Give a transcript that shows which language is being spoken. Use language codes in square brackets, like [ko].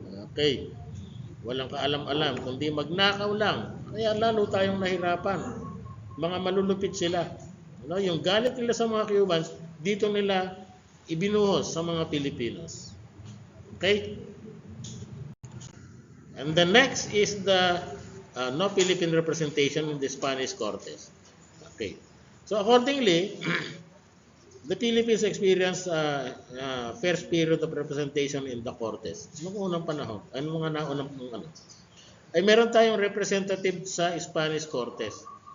[tl] Okay. Walang kaalam-alam, kundi magnakaw lang. Kaya lalo tayong nahirapan. Mga malulupit sila. Yung galit nila sa mga Cubans, dito nila ibinuhos sa mga Pilipinos. Okay? [en] And the next is the no Philippine representation in the Spanish Cortes. Okay. So accordingly, the Philippines experienced first period of representation in the Cortes. [tl] Noong unang panahon, mga naunang ay meron tayong representative sa Spanish Cortes.